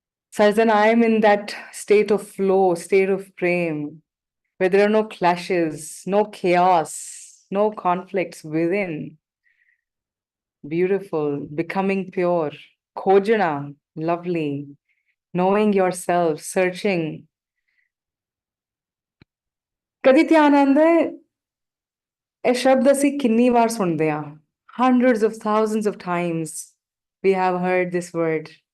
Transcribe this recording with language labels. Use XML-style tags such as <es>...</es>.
<en>Such that I am in that state of flow, state of prem, where there are no clashes, no chaos, no conflicts within. Beautiful, becoming pure, khojana, lovely, knowing yourself, searching.</en> <pa>ਕਦੀ ਧਿਆਨ ਆਉਂਦਾ ਹੈ ਇਹ ਸ਼ਬਦ ਅਸੀਂ ਕਿੰਨੀ ਵਾਰ ਸੁਣਦੇ ਹਾਂ?</pa> <en>Hundreds of thousands of times we have heard this word.</en>